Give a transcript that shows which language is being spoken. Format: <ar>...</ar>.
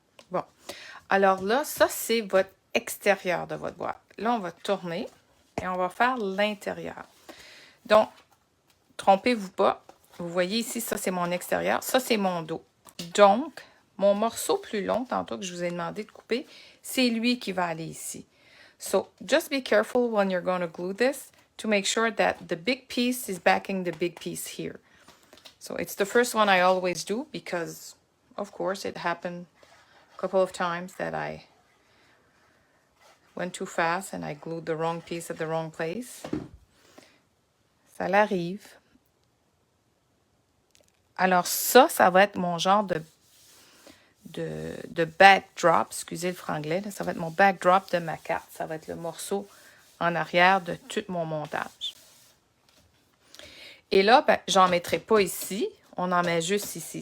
<fr>Bon. Alors là, ça, c'est votre extérieur de votre boîte. Là, on va tourner et on va faire l'intérieur. Donc, trompez-vous pas. Vous voyez ici, ça, c'est mon extérieur. Ça, c'est mon dos. Donc, mon morceau plus long, tantôt que je vous ai demandé de couper, c'est lui qui va aller ici.</fr> <en>So, just be careful when you're going to glue this to make sure that the big piece is backing the big piece here. So, it's the first one I always do because, of course, it happened a couple of times that I went too fast and I glued the wrong piece at the wrong place.</en> <fr>Ça l'arrive. Alors ça va être mon genre de backdrop, excusez le franglais, là, ça va être mon backdrop de ma carte. Ça va être le morceau en arrière de tout mon montage. Et là, ben, j'en mettrai pas ici. On en met juste ici.</fr>